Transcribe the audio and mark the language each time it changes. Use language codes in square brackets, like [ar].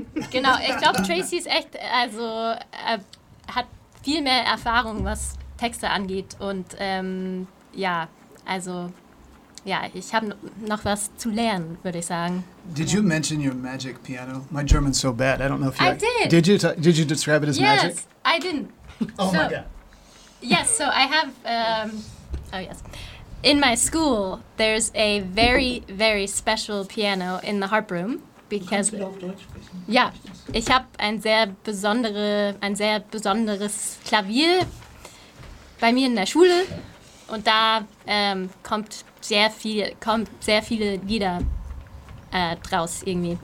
[de] Genau, ich glaube, Tracy ist echt, also hat viel mehr Erfahrung, was Texte angeht. Und ich habe noch was zu lernen, würde ich sagen. [en] Did you mention your magic piano? My German's so bad. I don't know if you. I did. Did you describe it as yes, magic? Yes, I didn't. Oh my God. Yes, so I have. Oh yes. in my school, there's a very, very special piano in the harp room. [de] Because, ja, ich habe ein sehr besonderes Klavier bei mir in der Schule und da kommt sehr viele Lieder draus irgendwie.